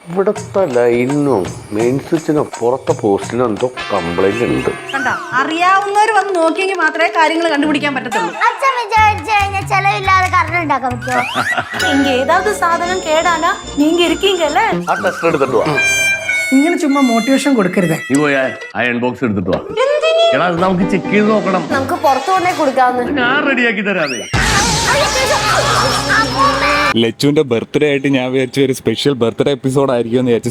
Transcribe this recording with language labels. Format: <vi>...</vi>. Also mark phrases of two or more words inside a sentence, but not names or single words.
<ml>ഇവിടുത്തെ ലൈനിനും മെയിൻ സ്വിച്ചിനും പുറത്തെ പോസ്റ്റിനും എന്തോ കംപ്ലൈന്റ് ഉണ്ട്. കണ്ടോ, അറിയാവുന്നവർ വന്ന് നോക്കിയെങ്കിൽ മാത്രമേ കാര്യങ്ങൾ കണ്ടുപിടിക്കാൻ പറ്റത്തുള്ളൂ. അച്ഛൻ വിചാരിച്ചു കഴിഞ്ഞാൽ ചെലവില്ലാതെ കറണ്ട് ഉണ്ടാക്കാൻ പറ്റുമോ?</ml> <ta>இங்க ஏதாவது சாதனம் கேடானா நீங்க இருக்கீங்கல்ல.</ta> <ml>ആ ടെസ്റ്റ് എടുത്തിട്ട് വാ. ഇങ്ങനെ ചുമ്മാ മോട്ടിവേഷൻ കൊടുക്കരുത്. നീ പോയാ അയൺ ബോക്സ് എടുത്തിട്ട് വാ. എടാ അത് നമുക്ക് ചെക്ക് ചെയ്ത് നോക്കണം. നമുക്ക് പുറത്തു കൊണ്ടേ കൊടുക്കാവുന്ന. ഞാൻ റെഡിയാക്കി തരാതെ. ലച്ചുവിന്റെ ബർത്ത്ഡേ ആയിട്ട് ഞാൻ വിചാരിച്ച ഒരു സ്പെഷ്യൽ ബർത്ത്ഡേ എപ്പിസോഡ് ആയിരിക്കും എന്ന് വിചാരിച്ചു.</ml>